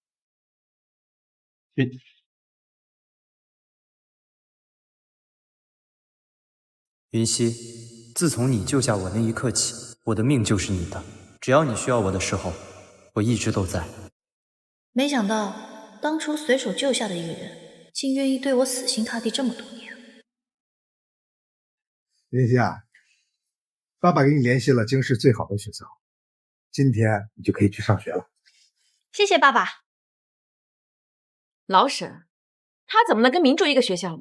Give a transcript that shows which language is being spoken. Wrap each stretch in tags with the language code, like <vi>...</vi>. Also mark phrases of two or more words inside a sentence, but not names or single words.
<zh>雲溪，自從你救下我那一刻起，我的命就是你的。只要你需要我的時候，我一直都在。沒想到當初隨手救下的一個人，竟願意對我死心塌地這麼多年。雲溪啊，爸爸給你聯繫了京市最好的學校，今天你就可以去上學了。謝謝爸爸。老沈，他怎麼能跟明珠一個學校呢？</zh>